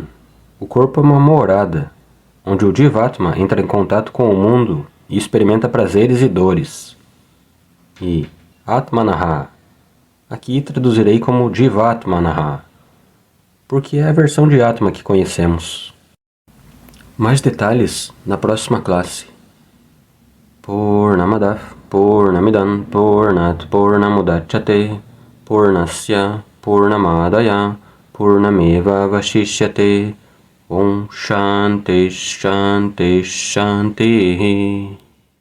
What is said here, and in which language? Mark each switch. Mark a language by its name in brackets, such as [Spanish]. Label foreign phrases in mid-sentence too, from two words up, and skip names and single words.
[Portuguese] O corpo é uma morada, onde o Jivatma entra em contato com o mundo e experimenta prazeres e dores. e Atmanaha. Aqui traduzirei como Jivatmanaha, porque é a versão de Atma que conhecemos. Mais detalhes na próxima classe. [Sanskrit] Purnamadav Purnamidam Purnat Purnamudachyate Purnasya Purnamadaya Purnameva Vashishyate Om Shanti Shanti Shanti.